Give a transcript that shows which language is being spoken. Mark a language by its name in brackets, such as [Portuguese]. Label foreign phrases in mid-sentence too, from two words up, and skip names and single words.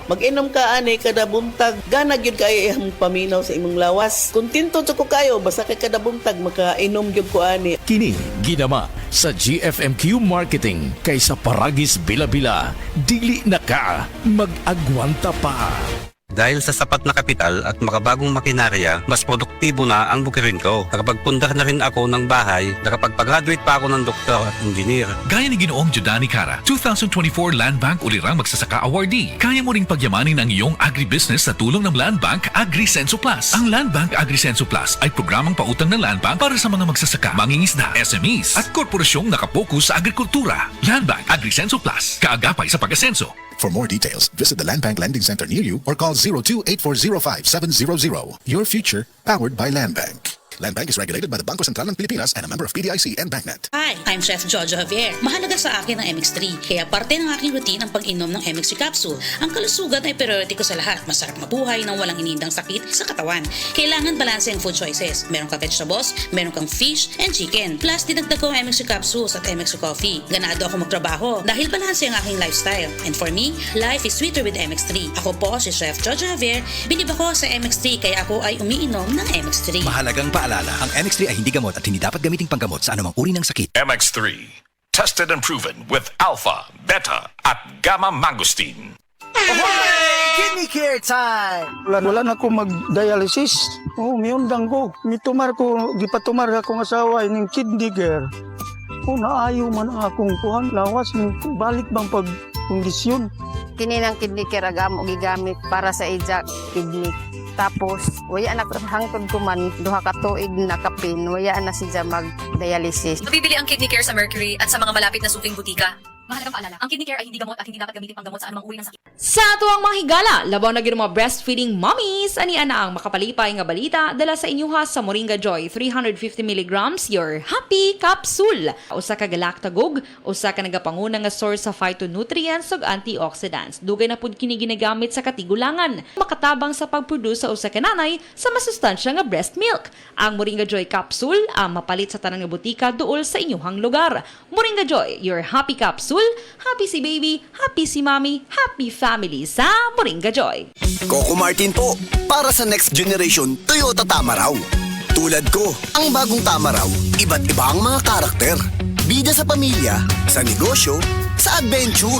[Cebuano] Mag-inom ka ani kada buntag, gana gyud kay imong paminaw sa imong lawas. Kontento jud ko kayo basta kay kada buntag makainom gyud ko ani. Kini ginama sa GFMQ Marketing kaysa paragis bila-bila, dili na ka mag-agwanta pa. [Filipino] Dahil sa sapat na kapital at makabagong makinarya, mas produktibo na ang bukirin ko. Nakapagpundar na rin ako ng bahay, nakapagpag-graduate pa ako ng doktor at engineer. Gaya ni Ginoong Judani Cara, 2024 Land Bank Ulirang Magsasaka Awardee. Kaya mo ring pagyamanin ang iyong agribusiness sa tulong ng Land Bank AgriSenso Plus. Ang Land Bank AgriSenso Plus ay programang pautang ng Land Bank para sa mga magsasaka, mangingisda, SMEs at korporasyong nakapokus sa agrikultura. Land Bank AgriSenso Plus, kaagapay sa pag-asenso. [English] For more details, visit the Land Bank Lending Center near you or call 02-8405-700. Your future, powered by Land Bank. Land Bank is regulated by the Bangko Sentral ng Pilipinas and a member of PDIC and BancNet. Hi, I'm Chef Jojo Javier. [Filipino] Mahalaga sa akin ang MX3, kaya parte ng aking routine ang pag-inom ng MX3 capsule. Ang kalusugan ay priority ko sa lahat. Masarap mabuhay nang walang inindang sakit sa katawan. Kailangan balanse ang [English] food choices. [Filipino] Meron ka vegetables, meron kang [English] fish and chicken. [Filipino] Plus, dinagdag ko ang MX3 capsules at MX3 coffee. Ganado ako magtrabaho dahil balanse ang aking lifestyle. [English] And for me, life is sweeter with MX3. [Filipino] Ako po si Chef Jojo Javier. Bilib ako sa MX3 kaya ako ay umiinom ng MX3. Mahalagang paalala, ang MX3 ay hindi gamot at hindi dapat gamiting panggamot sa anumang uri ng sakit. MX3, [English] tested and proven with alpha, beta, at gamma mangosteen. Kidney care time! [Cebuano] Wala na ko mag-dialysis. Miundang ko. Mitumar ko, gipatumar akong asawa ining kidney care. Naayo man ang akong kuhang lawas. Balik bang pagkondisyon? Kini ng kidney care agamo gigamit para sa ija kidney. Tapos, waya na hangtod ko man, duha ka tuig na kapin, waya na siya mag-dialysis. [Filipino] Mabibili ang kidney care sa Mercury at sa mga malapit na suking butika. Mahalagang paalala, ang kidney care ay hindi gamot at hindi dapat gamitin panggamot sa anumang uri ng sakit. [Cebuano] Sa tuwang mga higala, labaw na mga [English] breastfeeding mommies, [Cebuano] anian na ang makapalipay nga balita dala sa inyuha sa Moringa Joy 350 mg [English] your happy capsule. [Cebuano] Usa ka galactagog, usa ka nagapanguna nga source sa phytonutrients ug antioxidants. Dugay na pud kini ginagamit sa katigulangan, makatabang sa pagproduce sa usa ka nanay sa masustansya nga [English] breast milk. [Cebuano] Ang Moringa Joy capsule ang mapalit sa tanang nga butika duol sa inyuhang lugar. [English] Moringa Joy, your happy capsule. Happy si baby, happy si mommy, happy family sa Moringa Joy. [Filipino] Coco Martin po, para sa next generation Toyota Tamaraw. Tulad ko, ang bagong Tamaraw, iba't iba ang mga karakter. Bida sa pamilya, sa negosyo, sa adventure.